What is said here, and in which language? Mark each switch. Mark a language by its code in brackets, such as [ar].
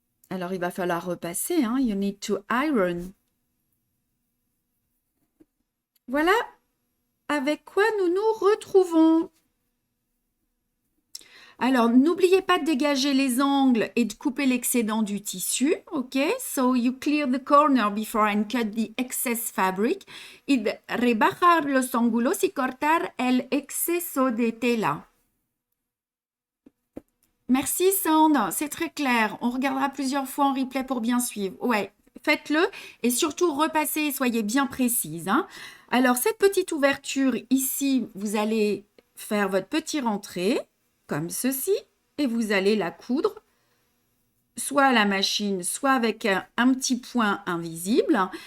[fr] Alors, il va falloir repasser. Hein. [en] You need to iron. [fr] Voilà avec quoi nous nous retrouvons. Alors, n'oubliez pas de dégager les angles et de couper l'excédent du tissu, ok? [en] So, you clear the corner before and cut the excess fabric. [es] Y rebajar los ángulos y cortar el exceso de tela. [fr] Merci Sandre, c'est très clair. On regardera plusieurs fois en replay pour bien suivre. Ouais, faites-le et surtout repassez et soyez bien précise, hein. Alors, cette petite ouverture ici, vous allez faire votre petit rentrée comme ceci et vous allez la coudre soit à la machine, soit avec un petit point invisible.